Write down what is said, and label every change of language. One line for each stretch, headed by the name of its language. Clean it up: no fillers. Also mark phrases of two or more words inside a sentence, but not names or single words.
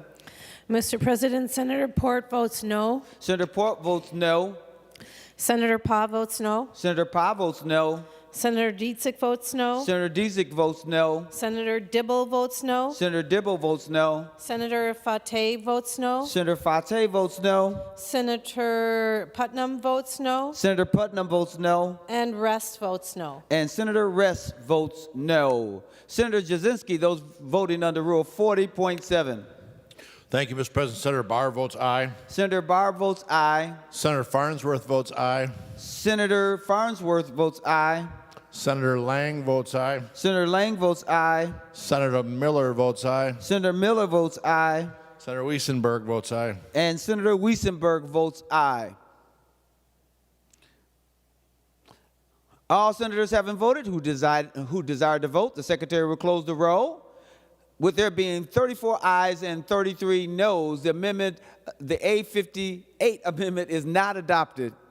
English: Mr. President, Senator Port votes no. Senator Port votes no. Senator Pa votes no. Senator Pa votes no. Senator Dietzick votes no. Senator Dietzick votes no. Senator Dibble votes no. Senator Dibble votes no. Senator Fateh votes no. Senator Fateh votes no. Senator Putnam votes no. Senator Putnam votes no. And Rest votes no. And Senator Rest votes no. Senator Jasinski, those voting under Rule 40.7. Thank you, Mr. President. Senator Barr votes aye. Senator Barr votes aye. Senator Farnsworth votes aye. Senator Farnsworth votes aye. Senator Lang votes aye. Senator Lang votes aye. Senator Miller votes aye. Senator Miller votes aye. Senator Wiesenberg votes aye. And Senator Wiesenberg votes aye. All senators having voted who desire to vote, the secretary will close the roll. With there being 34 ayes and 33 noes, the amendment, the A58 amendment is not adopted.